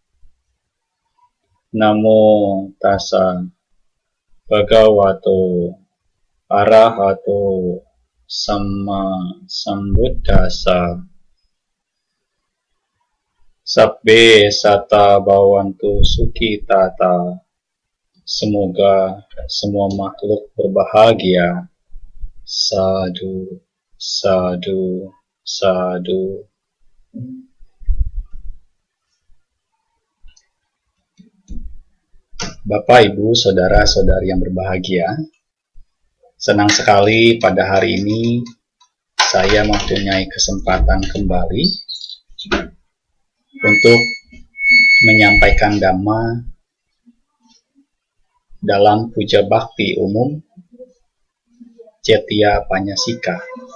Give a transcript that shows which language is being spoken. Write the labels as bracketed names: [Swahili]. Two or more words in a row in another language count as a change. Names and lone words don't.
[Pali] Namo tassa bhagavato arahato samma sambuddhassa. Sabbe satta bhavantu sukhitata. [Indonesian] Semoga semua makhluk berbahagia. [Pali] Sadhu, sadhu, sadhu. [Indonesian] Bapak, Ibu, Saudara-saudari yang berbahagia, senang sekali pada hari ini saya mempunyai kesempatan kembali untuk menyampaikan Dhamma dalam puja bakti umum Cetya Panyasika.